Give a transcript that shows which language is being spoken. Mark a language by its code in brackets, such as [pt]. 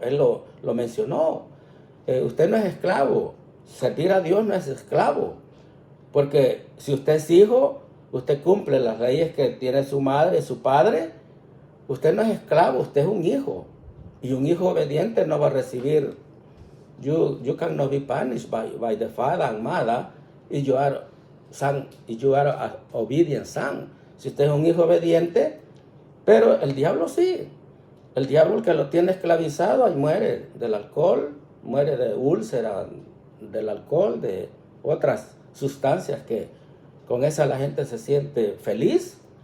[es] Él lo mencionó. Usted no es esclavo, servir a Dios no es esclavo. Porque si usted es hijo, usted cumple las leyes que tiene su madre, su padre. Usted no es esclavo, usted es un hijo. Y un hijo obediente no va a recibir. [en] You cannot be punished by the father and mother if you are son, if you are an obedient son. [es] Si usted es un hijo obediente, pero el diablo sí. El diablo, el que lo tiene esclavizado, ahí muere del alcohol, muere de úlcera, del alcohol, de otras sustancias que con esa la gente se siente feliz.